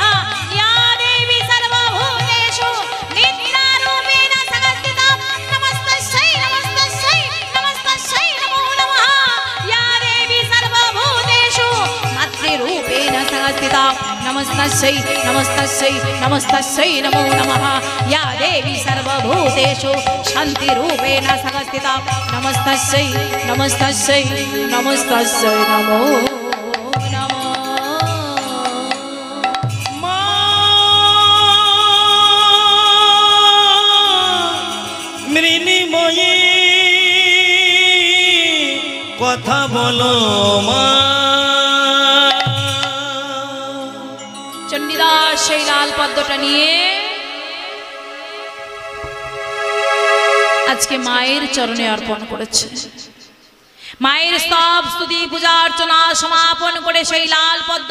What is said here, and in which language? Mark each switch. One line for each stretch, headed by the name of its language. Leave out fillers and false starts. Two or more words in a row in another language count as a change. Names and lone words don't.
Sanskrit: या देवी सर्वभूतेषु नित्यारूपेण संस्थिता नमस्तस्यै नमस्तस्यै नमस्तस्यै नमो नमः या देवी सर्वभूतेषु मातृरूपेण संस्थिता नमस्तस्यै नमस्तस्यै नमस्तस्यै नमो नमः या देवी सर्वभूतेषु शान्तिरूपेण संस्थिता नमस्तस्यै नमस्तस्यै नमस्तस्यै नमो नमः
Bangla: মৃণিময়ী কথা বলো মা চণ্ডীদাস সেই লাল পদ্মটা নিয়ে আজকে মায়ের চরণে অর্পণ করেছে মায়ের স্তব স্তুতি পূজা অর্চনা সমাপন করে সেই লাল পদ্ম